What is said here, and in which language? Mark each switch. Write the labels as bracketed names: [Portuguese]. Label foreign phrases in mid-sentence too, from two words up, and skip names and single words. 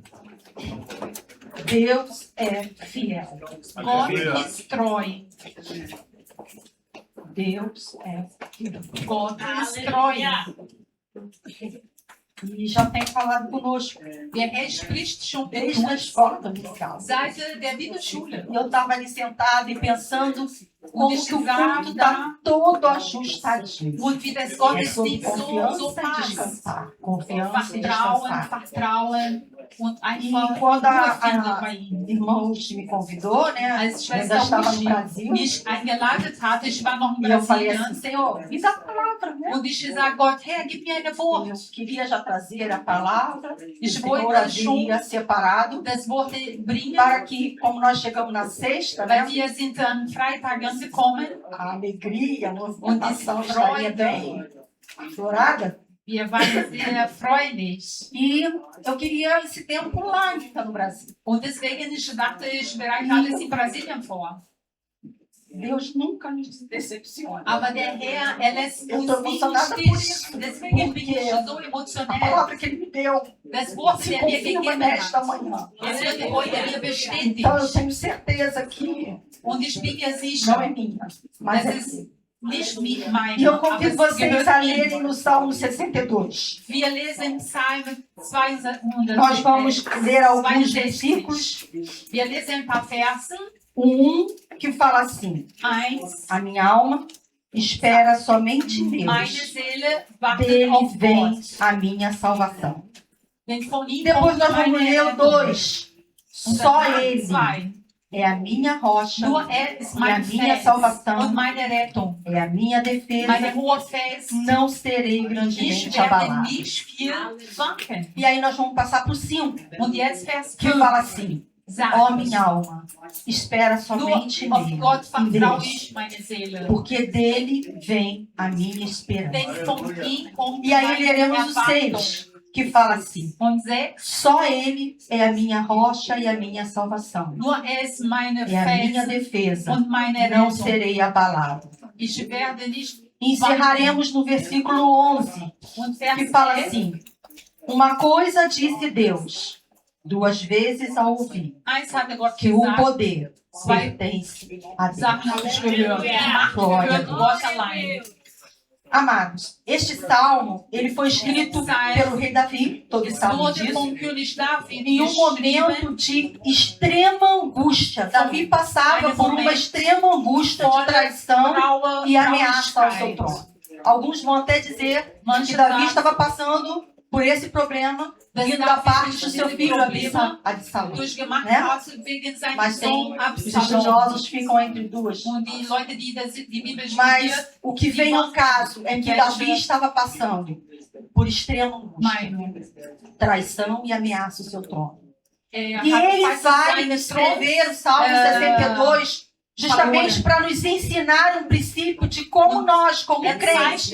[Portuguese] Deus é fiel. [German] Gott ist treu. [Portuguese] Deus é fiel. [German] Gott ist treu. [Portuguese] E já tem falado conosco [German] Er spricht schon mit [Portuguese] desde a [German] uns [Portuguese] escola dominical. [German] seit der Bibelschule. [Portuguese] E eu estava ali sentada e pensando como [German] Und ich [Portuguese] que o [German] war [Portuguese] culto está todo ajustadinho. [German] Und wie das [Portuguese] É sobre [German] Gottesdienst so [Portuguese] confiança e [German] passt. [Portuguese] descansar. Confiança e [German] Vertrauen, [Portuguese] descansar. [German] Vertrauen und [Portuguese] E [German] einfach [Portuguese] quando [German] Ruhe finden bei [Portuguese] a [German] ihm. [Portuguese] irmãos me convidou, né? [German] Als [Portuguese] Eu ainda [German] Schwester [Portuguese] estava no [German] Uschi [Portuguese] Brasil. [German] mich eingeladen hatte, ich war noch in [Portuguese] E eu falei assim, [German] Brasilien, [Portuguese] Senhor, me dá a palavra, né? [German] und ich gesagt, Gott, Herr, gib mir eine Wort. [Portuguese] Eu queria já trazer a palavra. O [German] Ich [Portuguese] Senhor [German] wollte schon [Portuguese] havia separado [German] das Wort bringen, [Portuguese] para que, como nós chegamos na sexta, né? [German] weil wir sind am Freitag angekommen. [Portuguese] A alegria, a [German] Und die [Portuguese] movimentação estaria bem [German] Freude, [Portuguese] aflorada. [German] wir waren sehr freudig. [Portuguese] E eu queria esse tempo lá ainda no Brasil. [German] Und deswegen, ich dachte, ich bereite alles in Brasilien vor. [Portuguese] Deus nunca nos decepciona. [German] Aber der Herr, lässt [Portuguese] Eu [German] uns [Portuguese] estou [German] nicht [Portuguese] emocionada por [German] im Stich. [Portuguese] isso. [German] Deswegen bin ich so [Portuguese] A [German] emotionell. [Portuguese] palavra que Ele me deu [German] Das Wort, [Portuguese] se [German] der mir [Portuguese] confirma [German] gegeben [Portuguese] nesta [German] hat, [Portuguese] manhã. [German] es wird heute mir bestätigt. [Portuguese] Então eu tenho certeza que [German] Und ich bin mir [Portuguese] não é [German] sicher, [Portuguese] minha, mas [German] das [Portuguese] é [German] ist [Portuguese] dele. [German] nicht [Portuguese] E [German] meine, [Portuguese] eu [German] aber [Portuguese] convido [German] es [Portuguese] vocês [German] gehört [Portuguese] a [German] ihm. [Portuguese] lerem no Salmo 62. [German] Wir lesen Psalm 200. [Portuguese] Nós vamos ler alguns [German] 62. [Portuguese] versículos. [German] Wir lesen ein paar Versen. [Portuguese] Que fala assim: [German] 1. [Portuguese] a minha alma espera somente em [German] Meine [Portuguese] Deus. [German] Seele wartet [Portuguese] Dele [German] auf [Portuguese] vem [German] Gott. [Portuguese] a minha salvação. [German] Denn von ihm [Portuguese] Depois [German] kommt [Portuguese] nós vamos [German] meine [Portuguese] ler o [German] Rettung. [Portuguese] 2. [German] Und [Portuguese] Só [German] danach [Portuguese] Ele [German] 2. [Portuguese] é a minha rocha, [German] Nur ist [Portuguese] e a [German] mein [Portuguese] minha [German] Fels [Portuguese] salvação, [German] und meine Rettung. [Portuguese] é a minha [German] Meine [Portuguese] defesa. [German] hohe Fels. [Portuguese] Não serei [German] Ich [Portuguese] grandemente [German] werde [Portuguese] abalado. [German] nicht viel wanken. [Portuguese] E aí nós vamos passar para o 5, [German] Und jetzt Vers [Portuguese] que [German] 5 [Portuguese] fala assim: ó [German] sagt, [Portuguese] minha alma, espera [German] nur [Portuguese] somente [German] auf [Portuguese] nele, [German] Gott [Portuguese] em [German] vertraue [Portuguese] Deus, [German] ich meine Seele. [Portuguese] porque dele vem a minha esperança. [German] Denn von ihm kommt [Portuguese] E aí [German] meine [Portuguese] leremos o [German] Erwartung. [Portuguese] 6, que fala assim: [German] Und 6, [Portuguese] só ele é a minha rocha e a minha salvação. [German] nur er ist meine [Portuguese] É a minha [German] Fels [Portuguese] defesa. [German] und meine [Portuguese] Não [German] Rettung. [Portuguese] serei abalado. [German] Ich werde nicht [Portuguese] Encerraremos no versículo 11, [German] Und [Portuguese] que [German] Vers [Portuguese] fala [German] 11, [Portuguese] assim: uma coisa disse Deus, duas vezes ao ouvir, [German] hatte Gott [Portuguese] que o [German] gesagt, [Portuguese] poder pertence a Deus. [German] Sachen habe ich gehört. Die Macht [Portuguese] Glória a [German] gehört [Portuguese] Deus. [German] Gott allein. [Portuguese] Amados, este salmo ele foi escrito pelo rei Davi, todos [German] Es [Portuguese] sabem [German] wurde [Portuguese] disso, [German] vom König David [Portuguese] em um [German] geschrieben. [Portuguese] momento de extrema angústia. Davi passava por uma extrema angústia de traição [German] Trauer, [Portuguese] e ameaça ao seu [German] Traurigkeit. [Portuguese] trono. Alguns vão até dizer que [German] Manche [Portuguese] Davi [German] sagen, [Portuguese] estava passando por esse problema vindo da parte do seu filho Absalão. [German] durchgemacht [Portuguese] Né? [German] hat wegen seinem [Portuguese] Mas tem [German] Sohn [Portuguese] os [German] Absalom. [Portuguese] estudiosos ficam entre duas. [German] Und die Leute, die die Bibel studieren, [Portuguese] Mas o que vem ao caso é que Davi estava passando por extrema angústia, traição e ameaça ao seu trono. E ele vai escrever o Salmo 62 justamente para nos ensinar um princípio de como nós, como crentes,